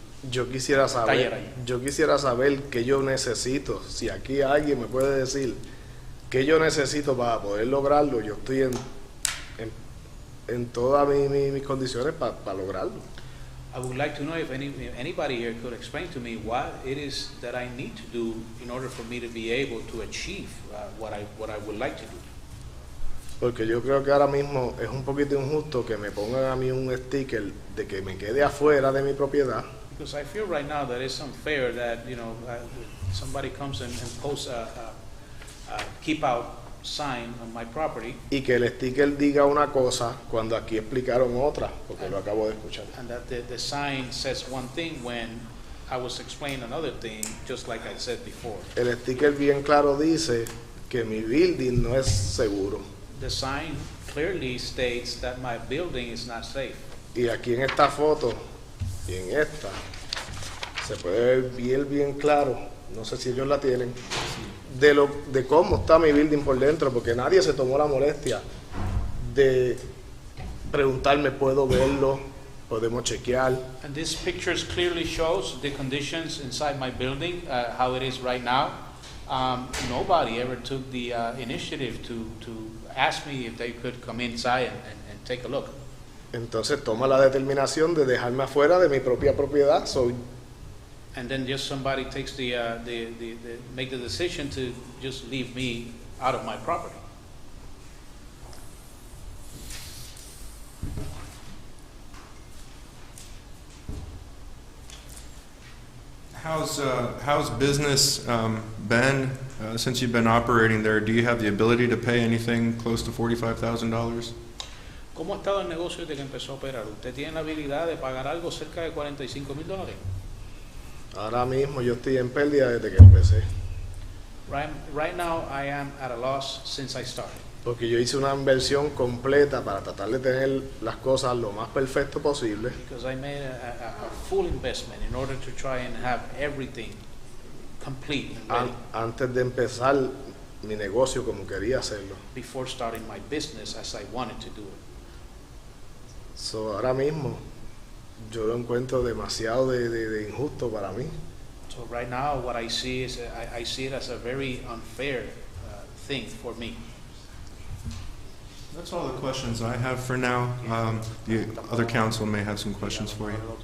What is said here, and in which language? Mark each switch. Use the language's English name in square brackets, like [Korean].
[Spanish] yo quisiera saber qué yo necesito. Si aquí alguien me puede decir qué yo necesito para poder lograrlo, yo estoy en todas mis condiciones para lograrlo. [English] I would like to know if anybody here could explain to me what it is that I need to do in order for me to be able to achieve what I would like to do. [Spanish] Porque yo creo que ahora mismo es un poquito injusto que me pongan a mí un sticker de que me quede afuera de mi propiedad. [English] Because I feel right now that it's unfair that somebody comes and posts a keep out sign on my property. [Spanish] Y que el sticker diga una cosa cuando aquí explicaron otra, porque lo acabo de escuchar. [English] And that the sign says one thing when I was explaining another thing, just like I said before. [Spanish] El sticker bien claro dice que mi building no es seguro. [English] The sign clearly states that my building is not safe. [Spanish] Y aquí en esta foto y en esta se puede ver bien claro, no sé si ellos la tienen, de cómo está mi building por dentro, porque nadie se tomó la molestia de preguntarme, ¿puedo verlo? ¿Podemos chequear? [English] And this picture clearly shows the conditions inside my building, how it is right now. Nobody ever took the initiative to ask me if they could come inside and take a look. [Spanish] Entonces toma la determinación de dejarme afuera de mi propia propiedad. [English] And then just somebody takes make the decision to just leave me out of my property. How's business been since you've been operating there? Do you have the ability to pay anything close to $45,000? [Spanish] ¿Cómo ha estado el negocio desde que empezó a operar? ¿Usted tiene la habilidad de pagar algo cerca de $45,000? Ahora mismo yo estoy en pérdida desde que empecé. [English] Right now I am at a loss since I started. [Spanish] Porque yo hice una inversión completa para tratar de tener las cosas lo más perfecto posible. [English] Because I made a full investment in order to try and have everything complete and ready. [Spanish] Antes de empezar mi negocio como quería hacerlo. [English] Before starting my business as I wanted to do it. [Spanish] So ahora mismo yo lo encuentro demasiado de injusto para mí. [English] So right now what I see is I see it as a very unfair thing for me. That's all the questions I have for now. The other counsel may have some questions for you.